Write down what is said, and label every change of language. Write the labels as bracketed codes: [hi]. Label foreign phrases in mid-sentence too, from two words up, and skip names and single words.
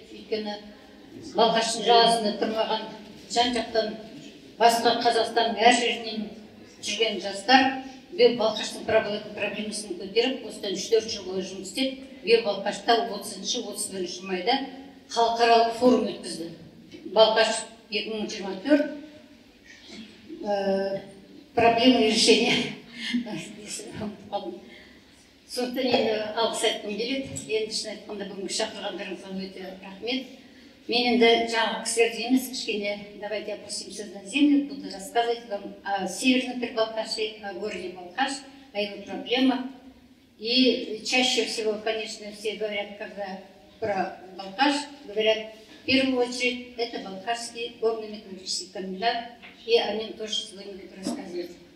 [kk] Өйткені Балқаштың жағасында тұрмаған жан-жақтан басқа Қазақстанның әр жерінен жүрген жастар биыл Балқаштың проблемасын көтеріп, осыдан 3-4 жыл бойы жұмыс істеп, биыл Балқашта 30-31 майда халықаралық форум өткізді. [ru] Балқаш 2024 проблемы решения. [kk] Сондықтан енді алғыс айтқым келеді. Енді шын айтқанда бүгінгі шақырғандарыңызға өте рахмет. Мен енді жаңағы кісілерді емес, кішкене [ru] давайте опустимся на землю, буду рассказывать вам о Северном Прибалкашье, о городе Балқаш, о его проблемах. И чаще всего, конечно, все говорят, когда про Балқаш, говорят, в первую очередь, это Балқашский горный металлургический комбинат, и о нем тоже сегодня буду рассказывать.